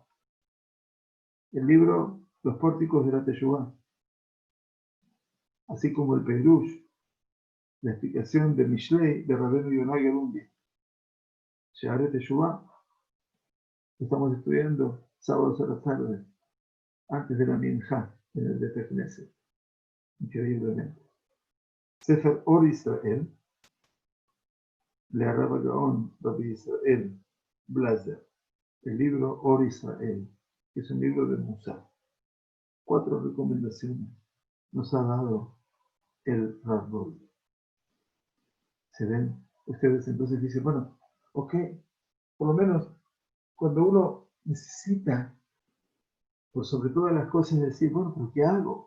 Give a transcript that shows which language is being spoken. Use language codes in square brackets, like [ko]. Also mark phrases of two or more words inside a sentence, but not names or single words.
[es] El libro Los pórticos de la Teshuvah. Así como el Peirush, la explicación de Mishlei de Rabbeinu Yonah Gerundi. Sha'arei Teshuvah. Estamos estudiando sábados a la tarde, antes de la Minjá, en el [he] בית כנסת. [es] Increíblemente. Sefer Or Israel, le Rabbi Gaon, Rabbi Israel Blazer, el libro Or Israel, que es un libro de Musar. 4 recomendaciones nos ha dado el Rab Wolbe. ¿Se ven? Ustedes entonces dicen, bueno, ok, por lo menos cuando uno necesita, por sobre todas las cosas, decir, bueno, ¿pero qué hago?